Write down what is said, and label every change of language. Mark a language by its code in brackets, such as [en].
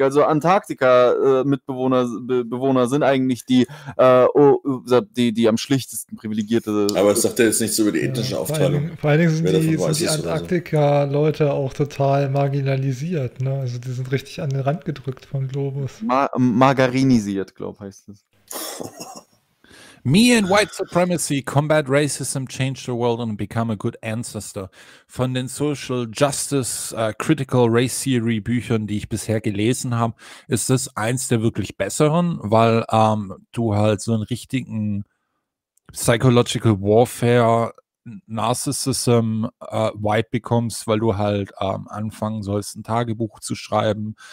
[de] Also Antarktika-Mitbewohner Bewohner sind eigentlich die am schlichtesten privilegierte. Aber es sagt ja jetzt nichts über die ethnische Aufteilung. Vor allen Dingen sind die Antarktika-Leute auch total marginalisiert. Ne? Also die sind richtig an den Rand gedrückt vom Globus. Margarinisiert, glaube ich, heißt es. [en] Me and white supremacy combat racism, change the world and become a good ancestor. [de] Von den Social Justice Critical Race Theory Büchern, die ich bisher gelesen habe, ist das eins der wirklich besseren, weil du halt so einen richtigen [en] Psychological Warfare Narcissism Vibe [de] bekommst, weil du halt anfangen sollst, ein Tagebuch zu schreiben.